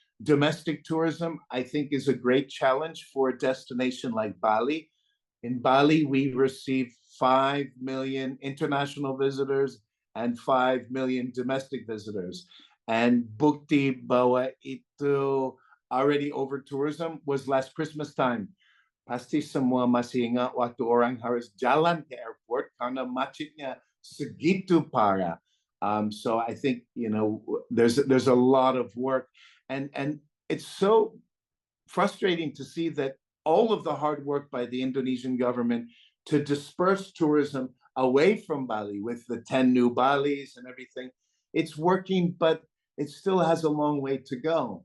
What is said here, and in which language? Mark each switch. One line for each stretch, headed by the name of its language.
English: Domestic tourism, I think, is a great challenge for a destination like Bali. In Bali, we receive 5 million international visitors and 5 million domestic visitors. And
Indonesian: bukti bahwa itu
English: already over tourism was last Christmas time.
Indonesian: Pasti semua masih ingat waktu orang harus jalan ke airport karena macetnya segitu parah.
English: So I think, you know, there's a lot of work. And it's so frustrating to see that all of the hard work by the Indonesian government to disperse tourism away from Bali with the 10 new Balis and everything, it's working, but it still has a long way to go.